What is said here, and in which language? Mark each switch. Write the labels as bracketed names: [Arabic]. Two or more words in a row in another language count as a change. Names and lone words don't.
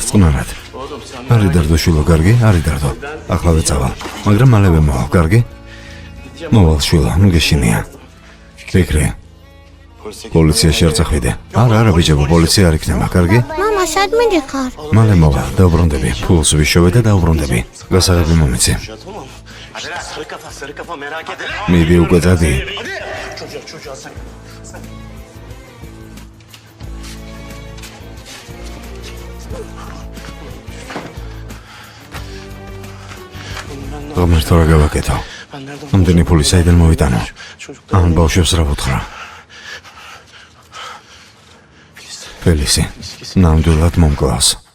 [Georgian] არი დარდო შვილო, კარგი? არი დარდო. ახლავე წავალ. მაგრამ მალევე მოვალ, კარგი? მოვალ შვილო, ნუ გეშინია. ვეკრი. პოლიციაში არ წახვიდე. არა, ბიჭებო, პოლიცია არ იქნება, კარგი? მამა, სად მიდიხარ? მალე მოვა, დაუბრუნდები. ფულს ვიშოვე და დაუბრუნდები. გასაღები მომიცი. [Turkish] Tamam. Sarı kafa merak etme. [Georgian] მიდი უკვე წადი. [Turkish] Çocuğa sen. [Georgian] ღმერთო რა გავაკეთო? ამდენი ფული საიდან მოვიტანო? ამ ბავშვებს რა ვუთხრა? ფელისი, ნამდვილად მომკლავს.